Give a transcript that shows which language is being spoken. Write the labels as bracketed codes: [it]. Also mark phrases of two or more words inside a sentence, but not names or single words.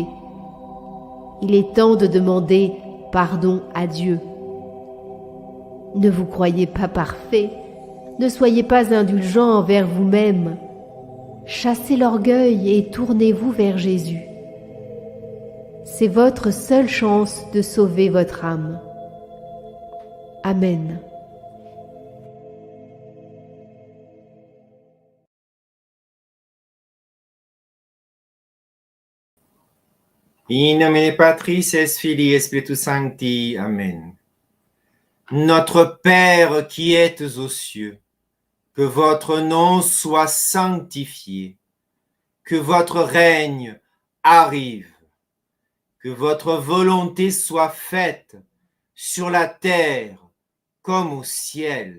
[fr] Il est temps de demander pardon à Dieu. Ne vous croyez pas parfait, ne soyez pas indulgents envers vous-même. Chassez l'orgueil et tournez-vous vers Jésus. C'est votre seule chance de sauver votre âme. Amen. [la] In nomine Patris et Filii et Spiritus Sancti. [fr] Amen. Notre Père qui êtes aux cieux, que votre nom soit sanctifié, que votre règne arrive, que votre volonté soit faite sur la terre comme au ciel.